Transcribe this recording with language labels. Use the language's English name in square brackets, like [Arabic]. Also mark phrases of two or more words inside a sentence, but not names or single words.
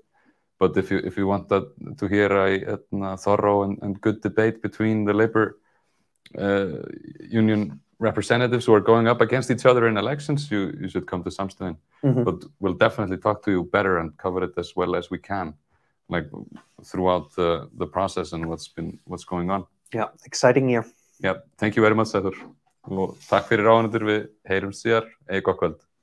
[English] But if you want to hear a thorough and good debate between the labor union representatives who are going up against each other in elections, you should come to Samstöðin. But we'll definitely talk to you better and cover it as well as we can, like throughout the process and what's going on. Yeah, exciting year. Yeah, thank you very much, Sæþór. [Icelandic] Og takk fyrir áhorfendur, við heyrumst síðar. Gott kvöld.